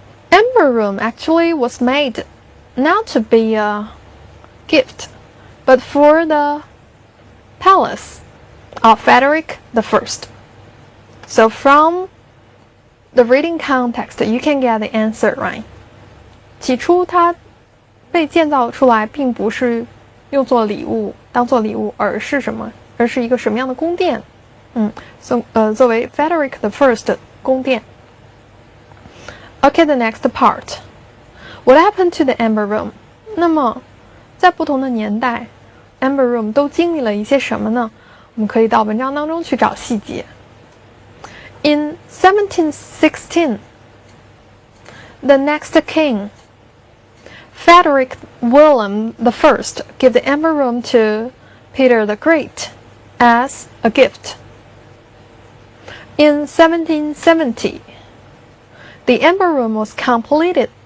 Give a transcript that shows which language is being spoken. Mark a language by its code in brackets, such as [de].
[en] Amber Room actually was made not to be a gift, but for the palace of Frederick I. So from the reading context, you can get the answer right. [zh] 起初它被建造出来并不是用作礼物，当做礼物，而是什么？而是一个什么样的宫殿？作为 Frederick I 的宫殿。 [en] Okay, the next part. What happened to the Amber Room? [zh] 那么，在不同的年代 ，Amber Room 都经历了一些什么呢？我们可以到文章当中去找细节。 [en] In 1716, the next king, Frederick William I, gave the Amber Room to Peter the Great as a gift. In 1770, the Amber Room was completed